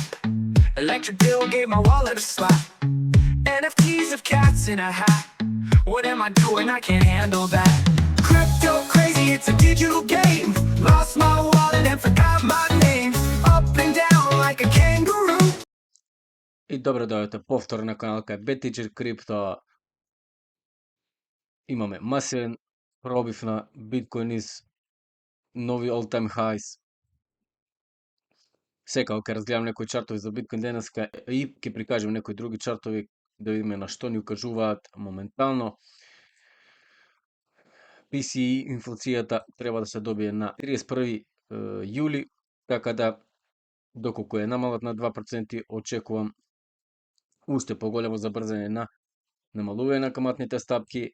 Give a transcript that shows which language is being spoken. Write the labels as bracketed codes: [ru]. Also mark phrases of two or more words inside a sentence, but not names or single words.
[en] Electric bill gave my wallet a slap. NFTs of cats in a hat. What am I doing? I can't handle that. Crypto crazy, it's a digital game. Lost my wallet and forgot my name. Up and down like a kangaroo. [mk] И добро дојдете повтор на канал кај BTG Crypto. Имаме масивен пробив на биткоин из нови [en] all time highs. [mk] Секако ќе разгледам некои чартови за биткоин денеска и ќе прикажем некои други чартови да видиме на што ни укажуваат моментално. PCE инфлацијата треба да се добие на 31 јули, така да доколку е намалат на 2%, очекувам уште поголемо забрзање на намалување на каматните стапки.